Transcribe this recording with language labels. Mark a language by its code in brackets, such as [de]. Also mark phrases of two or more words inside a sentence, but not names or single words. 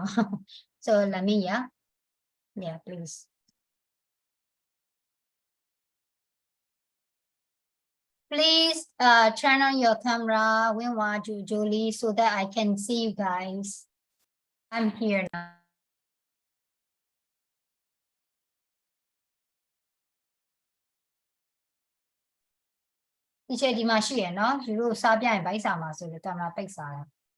[en] So let me, yeah, please. Please turn on your camera, Winwa, Julie, so that I can see you guys. I'm here now. [my] ဒီချက်ဒီမှာရှိရနော်ယူလို့စားပြရင်ဗိုက်စာမှာဆိုလို့ကင်မရာပိတ်စားတာ